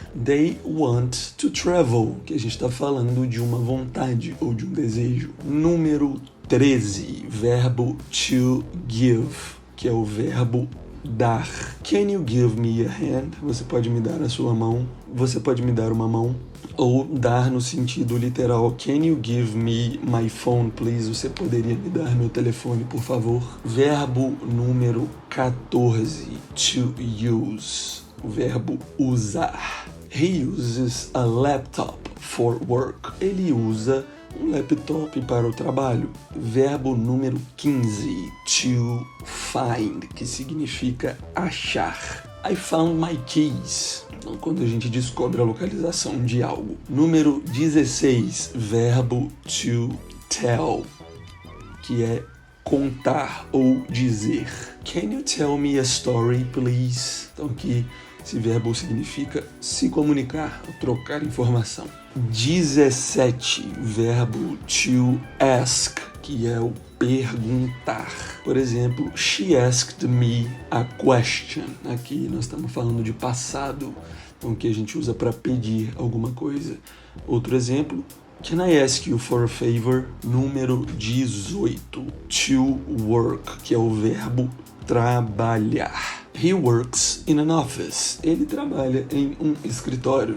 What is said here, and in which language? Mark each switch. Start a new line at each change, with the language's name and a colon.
English: They want to travel,
Portuguese: que a gente está falando de uma vontade ou de um desejo. Número 13, verbo to give, que é o verbo dar.
English: Can you give me a hand?
Portuguese: Você pode me dar a sua mão. Você pode me dar uma mão. Ou dar no sentido literal.
English: Can you give me my phone, please?
Portuguese: Você poderia me dar meu telefone, por favor? Verbo número 14, to use, o verbo usar.
English: He uses a laptop for work.
Portuguese: Ele usa um laptop para o trabalho. Verbo número 15, to find, que significa achar.
English: I found my keys.
Portuguese: Então, quando a gente descobre a localização de algo. Número 16, verbo to tell, que é contar ou dizer.
English: Can you tell me a story, please?
Portuguese: Então, aqui esse verbo significa se comunicar, trocar informação. 17, verbo to ask, que é o perguntar. Por exemplo,
English: she asked me a question.
Portuguese: Aqui nós estamos falando de passado, então que a gente usa para pedir alguma coisa. Outro exemplo,
English: can I ask you for a favor?
Portuguese: Número 18,
English: to work,
Portuguese: que é o verbo trabalhar.
English: He works in an office.
Portuguese: Ele trabalha em um escritório.